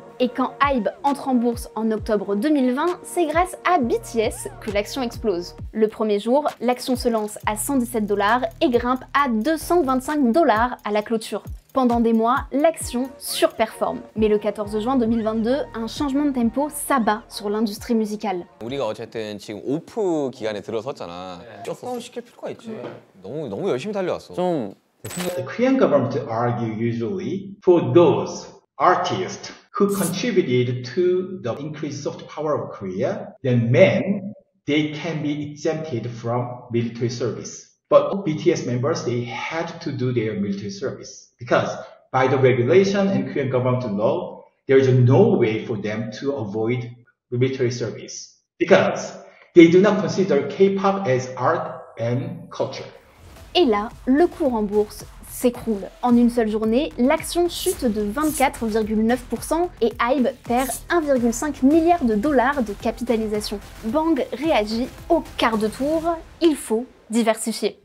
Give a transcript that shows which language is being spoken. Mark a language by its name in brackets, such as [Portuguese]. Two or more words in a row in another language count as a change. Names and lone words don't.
[French] Et quand HYBE entre en bourse en octobre 2020, c'est grâce à BTS que l'action explose. Le premier jour, l'action se lance à 117 $ et grimpe à 225 $ à la clôture. Pendant des mois, l'action surperforme. Mais le 14 juin 2022, un changement de tempo s'abat sur l'industrie musicale. [Korean] 우리가 어쨌든 지금 오프 기간에 들어섰잖아. 셧다운 시킬 필요가 있지. 너무 열심히 달려왔어. 좀 [English] The Korean government argue usually for those artists who contributed to the increased soft power of Korea, then men, they can be exempted from military service. But BTS members, they had to do their military service because by the regulation and Korean government law, there is no way for them to avoid military service because they do not consider K-pop as art and culture. [French] Et là, le cours en bourse s'écroule. En une seule journée, l'action chute de 24,9% et HYBE perd 1,5 milliard de dollars de capitalisation. Bang réagit au quart de tour, il faut diversifier.